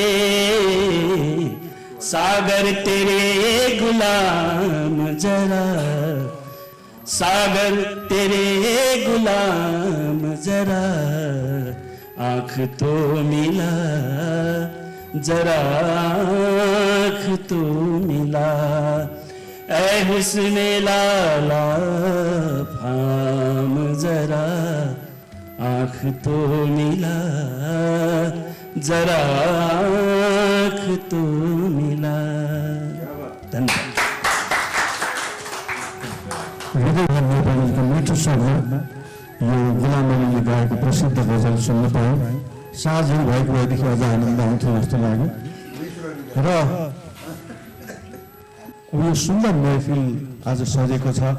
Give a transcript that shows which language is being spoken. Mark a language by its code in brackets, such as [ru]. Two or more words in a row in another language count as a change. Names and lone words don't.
[hi] सागर तेरे गुलाम जरा, सागर तेरे गुलाम जरा आँख तो मिला, जरा आँख तो मिला। ऐ हुस्न लाला फाम जरा आँख तो मिला, जरा आँख तो मिला। [ne] धन्यवाद। नेपालीको मिठो स्वरमा यो गुलाम अलीले गाएको प्रसिद्ध गजल सुन्न पायौँ। साँझ भएको भएदेखि अझ आनन्द आउँथ्यो जस्तो लाग्यो। र यो सुन्दर महफिल आज सजेको छ।